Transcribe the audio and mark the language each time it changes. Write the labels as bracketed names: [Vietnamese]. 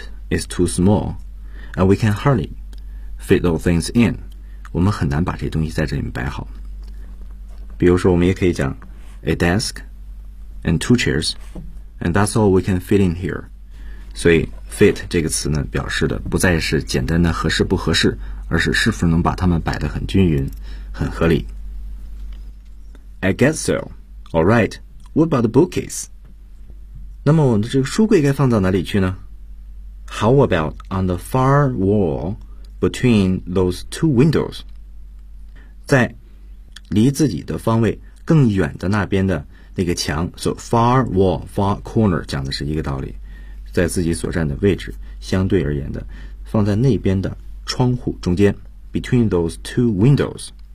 [English] is too small, and we can hardly fit those things in. [Chinese] 我们很难把这些东西在这里面摆好。比如说，我们也可以讲 [English] a desk and two chairs, and that's all we can fit in here. [Chinese] 所以 fit 这个词呢，表示的不再是简单的合适不合适，而是是否能把它们摆得很均匀、很合理。 [English] I guess so. All right. What about the bookcase? [Chinese] 那么我们的这个书柜该放到哪里去呢？ [English] How about on the far wall between those two windows? [Chinese] 在离自己的方位更远的那边的那个墙 So far wall, far corner 讲的是一个道理在自己所站的位置相对而言的放在那边的窗户中间 [English] Between those two windows